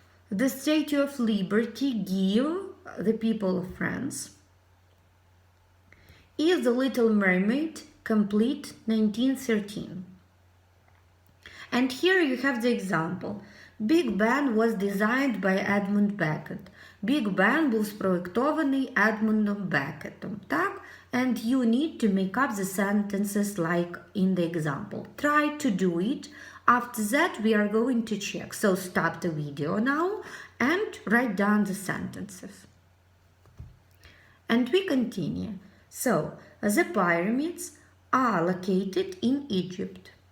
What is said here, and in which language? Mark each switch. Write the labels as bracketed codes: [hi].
[en] The Statue of Liberty, give, the people of France. Is the Little Mermaid complete, 1913? And here you have the example. Big Ben was designed by Edmund Beckett. [uk] Big Ben був спроєктований Едмундом Беккетом, так? [en] And you need to make up the sentences like in the example. Try to do it. After that, we are going to check. So stop the video now and write down the sentences. And we continue. So, the pyramids are located in Egypt.